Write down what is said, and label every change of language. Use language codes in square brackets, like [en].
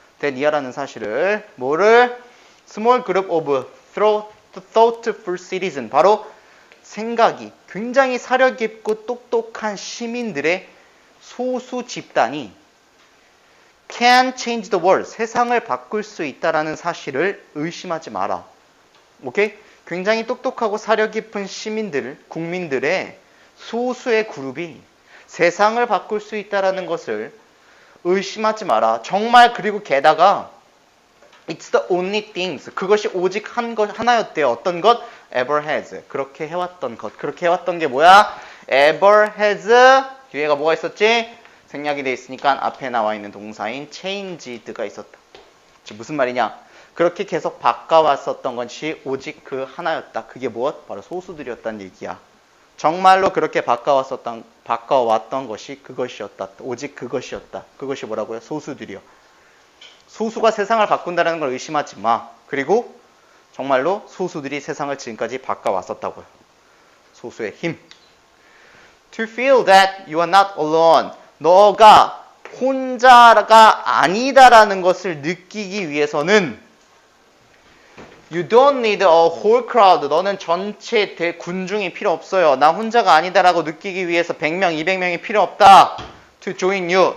[ko] that 사실을 뭐를 [en] small group of thoughtful citizen [ko] 바로 생각이 굉장히 사려 깊고 똑똑한 시민들의 소수 집단이 [en] can change the world [ko] 세상을 바꿀 수 있다라는 사실을 의심하지 마라. 오케이? 굉장히 똑똑하고 사려 깊은 시민들, 국민들의 소수의 그룹이 세상을 바꿀 수 있다라는 것을 의심하지 마라. 정말 그리고 게다가 [en] It's the only things. [ko] 그것이 오직 하나였대요. 어떤 것? [en] Ever has. [ko] 그렇게 해왔던 것. 그렇게 해왔던 게 뭐야? [en] Ever has. [ko] 뒤에가 뭐가 있었지? 생략이 돼 있으니까 앞에 나와 있는 동사인 changed가 있었다. 무슨 말이냐? 그렇게 계속 바꿔왔었던 것이 오직 그 하나였다. 그게 무엇? 바로 소수들이었다는 얘기야. 정말로 그렇게 바꿔왔던 것이 그것이었다. 오직 그것이었다. 그것이 뭐라고요? 소수들이요. 소수가 세상을 바꾼다는 걸 의심하지 마. 그리고 정말로 소수들이 세상을 지금까지 바꿔왔었다고요. 소수의 힘. [en] To feel that you are not alone. [ko] 너가 혼자가 아니다라는 것을 느끼기 위해서는 [en] You don't need a whole crowd. [ko] 너는 전체 군중이 필요 없어요. 나 혼자가 아니다라고 느끼기 위해서 100명, 200명이 필요 없다. [en] To join you.